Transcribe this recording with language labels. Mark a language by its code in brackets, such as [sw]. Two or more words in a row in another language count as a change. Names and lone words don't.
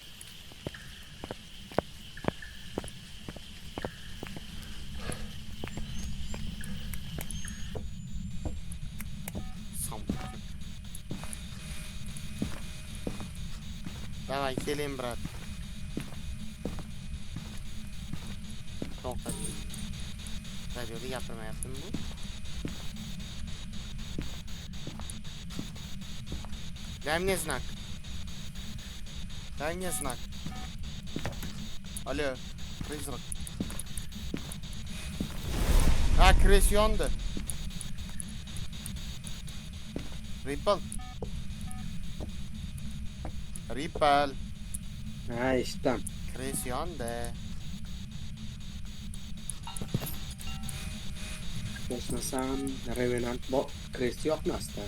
[uz] Давай, keling, brat. To'xta. Radioda gapirmayaptimi bu? [ru] Дай мне знак. Дай мне знак. Алло, призрак. [uz] Крес yondi. Ripple. Ha, eshitdim. Kres yondi. Qo'shmasam, Revenant Kres yoqmasdi.